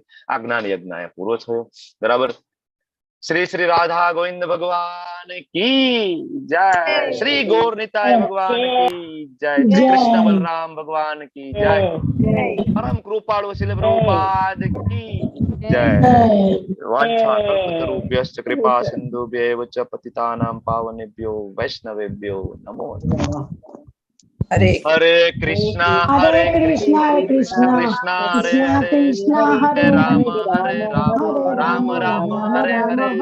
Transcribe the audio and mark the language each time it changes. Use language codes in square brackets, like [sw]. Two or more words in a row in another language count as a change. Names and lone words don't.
[gu] આ જ્ઞાન યજ્ઞ અહીંયા પૂરો થયો, બરાબર. [hi] श्री श्री राधा गोविंद भगवान की जय. श्री गौर निताय भगवान की जय। श्री कृष्ण बलराम भगवान की जय. परम कृपालु श्रील प्रभुपाद की जय. [sa] वांछाकल्पतरुभ्यश्च कृपा सिंधुभ्यैव च पतितानां पावनेभ्यो वैष्णवेभ्यो नमो नमः. हरे कृष्ण हरे कृष्ण कृष्ण हरे हरे, हरे राम हरे राम, राम राम हरे हरे.